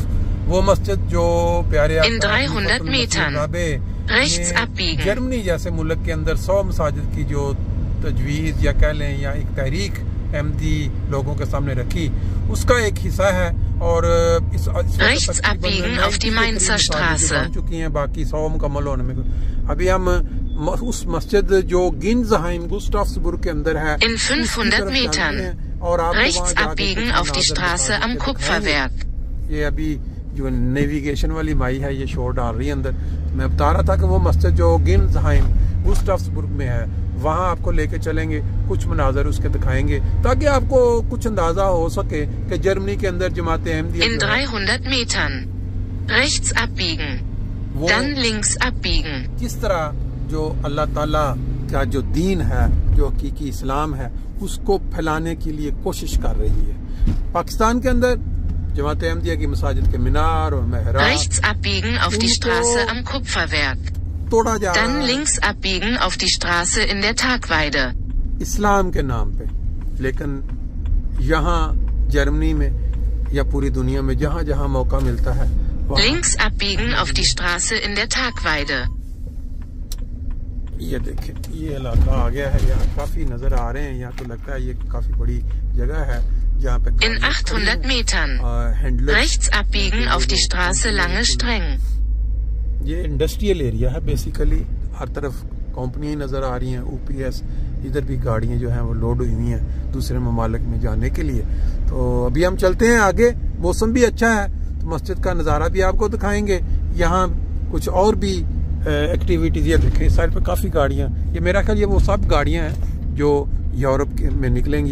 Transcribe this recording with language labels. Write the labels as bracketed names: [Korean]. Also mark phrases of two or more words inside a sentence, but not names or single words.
[Urdu] وہ مسجد جو پیارے جرمنی جیسے ملک کے اندر 100 مساجد کی جو تجویز یا کہہ لیں یا ایک تحریک احمدی لوگوں کے سامنے رکھی، اس کا ایک حصہ ہے. اور اس بن چکی ہیں، باقی 100 مکمل ہونے میں. ابھی ہم اس مسجد جو گنسہائم گستاوسبرگ کے اندر ہے, [German] in 500 Metern [Urdu] اور آپ [German] rechts abbiegen auf die Straße am Kupferwerk। [Urdu] یہ ابھی جو نیویگیشن والی مائی ہے یہ شور ڈال رہی ہے اندر. میں بتا رہا تھا کہ وہ مسجد جو گنسہائم گستاوسبرگ میں ہے، وہاں آپ کو لے کے چلیں گے، کچھ مناظر اس کے دکھائیں گے تاکہ آپ کو کچھ اندازہ ہو سکے کہ جرمنی کے اندر جماعت احمدیہ [German] in 300 Metern rechts abbiegen, dann links abbiegen। [Urdu] کس طرح جو اللہ تعالیٰ کا جو دین ہے، جو حقیقی اسلام ہے، اس کو پھیلانے کے لیے کوشش کر رہی ہے. پاکستان کے اندر جماعت احمدیہ کی مساجد کے مینار اور محراب, [German] rechts abbiegen auf die Straße am Kupferwerk, [Urdu] توڑا جا رہا [German] dann [Urdu] है [German] links abbiegen auf die Straße in der Tagweide। [Urdu] اسلام کے نام پے. لیکن یہاں جرمنی میں یا پوری دنیا میں جہاں جہاں موقع ملتا ہے, [German] links abbiegen auf die Straße in der Tagweide। [Urdu] یہ دیکھیں، یہ علاقہ آ گیا ہے، یہاں کافی نظر آ رہے ہیں. یہاں تو لگتا ہے یہ کافی بڑی جگہ ہے جہاں پے [German] in 800 Metern rechts abbiegen auf die Straße Lange Streng। [Urdu] ये [English] industrial area [Urdu] ہے بیسکلی، ہر طرف کمپنیاں نظر آ رہی ہیں. یو پی ایس ادھر بھی گاڑیاں جو ہیں وہ لوڈ ہوئی ہوئی ہیں دوسرے ممالک میں جانے کے لیے. تو ابھی ہم چلتے ہیں آگے، موسم بھی اچھا ہے تو مسجد کا نظارہ بھی آپ کو دکھائیں گے. یہاں کچھ اور بھی ایکٹیویٹیز، یہ دیکھیں اس سائیڈ پے کافی گاڑیاں، یہ میرا خیال یہ وہ سب گاڑیاں ہیں جو یورپ میں نکلیں گی.